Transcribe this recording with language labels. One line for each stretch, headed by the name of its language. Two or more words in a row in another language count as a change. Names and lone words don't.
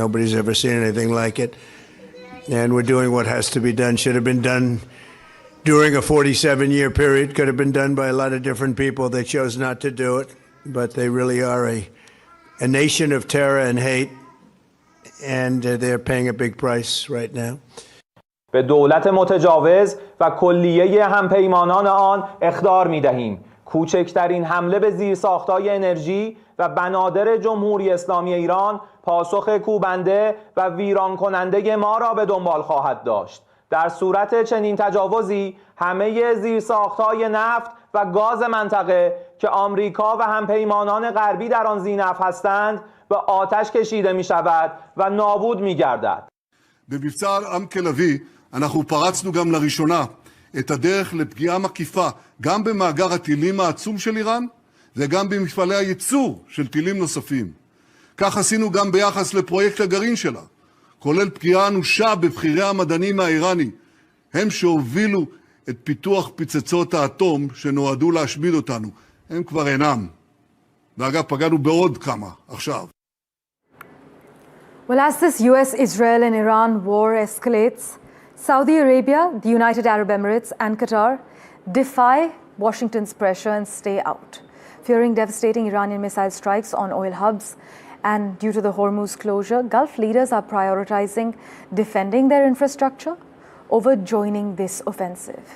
English: Nobody's ever seen anything like it. And we're doing what has to be done. Should have been done during a 47-year period. Could have been done by a lot of different people. They chose not to do it. But they really are a nation of terror and hate. And they're paying a big price right now.
Persian: به دولت متجاوز و کلیه همپیمانان آن اخطار می‌دهیم. کوچکترین حمله به زیرساخت‌های انرژی و بنادر جمهوری اسلامی ایران پاسخ کوبنده و ویران کننده ما را به دنبال خواهد داشت. در صورت چنین تجاوزی همه زیرساخت‌های نفت و گاز منطقه که آمریکا و همپیمانان غربی در آن ذی‌نفع هستند به آتش کشیده می‌شود و نابود می‌گردد.
Hebrew: במבצע עם כלבי אנחנו פרצנו גם לראשונה את הדרך לפגיעה מקיפה גם במאגר הטילים העצום של איראן וגם במפעלי הייצור של טילים נוספים. כך עשינו גם ביחס לפרויקט הגרעין שלה, כולל פגיעה אנושה בבחירי המדענים האיראני, הם שהובילו את פיתוח פצצות האטום שנועדו להשמיד אותנו. הם כבר אינם. ואגב, פגענו בעוד כמה עכשיו.
English: Well, as this US-Israel and Iran war escalates, Saudi Arabia, the United Arab Emirates and Qatar defy Washington's pressure and stay out, fearing devastating Iranian missile strikes on oil hubs. And due to the Hormuz closure, Gulf leaders are prioritizing defending their infrastructure over joining this offensive.